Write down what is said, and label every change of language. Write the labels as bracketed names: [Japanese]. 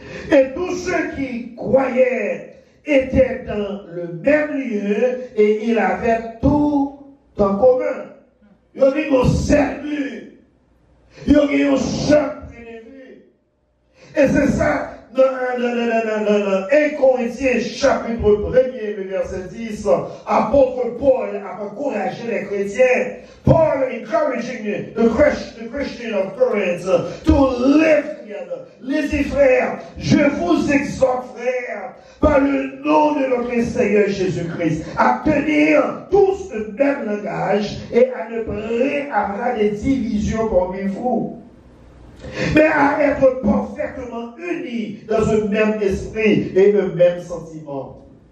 [French] Et tous ceux qui croyaient étaient dans le même lieu et ils avaient tout en commun. Ils ont mis un seul but. Ils ont mis un seul prévu. Et c'est ça. Dans 1 Corinthiens chapitre 1er, le verset 10, apôtre Paul a encouragé les chrétiens. [English] Paul encouraging the Christian of Corinth to live together. [French] Les frères, je vous exhorte, frères, par le nom de notre Seigneur Jésus-Christ, à tenir tous le même langage et à ne pas avoir des divisions parmi vous, mais à être parfaitement unis dans un même esprit et un même sentiment.